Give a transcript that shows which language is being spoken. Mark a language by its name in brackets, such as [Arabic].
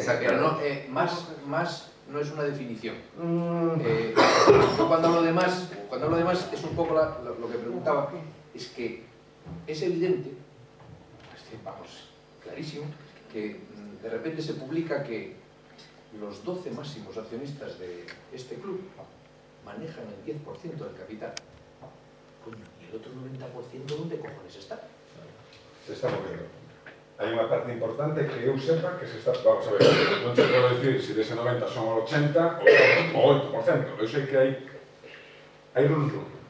[Spanish] pero no, más no es una definición. Yo cuando hablo de más es un poco lo que preguntaba, es que es evidente, vamos, clarísimo, que de repente se publica que los 12 máximos accionistas de este club manejan el 10% del capital. Coño, ¿y el otro 90% dónde cojones está? Se está moviendo. [Galician] Hai unha parte importante que eu sepa que se está... [Spanish] Vamos a ver, [Galician] non te podo dicir se dese 90 son o 80 ou 8%. Eu sei que hai run-run.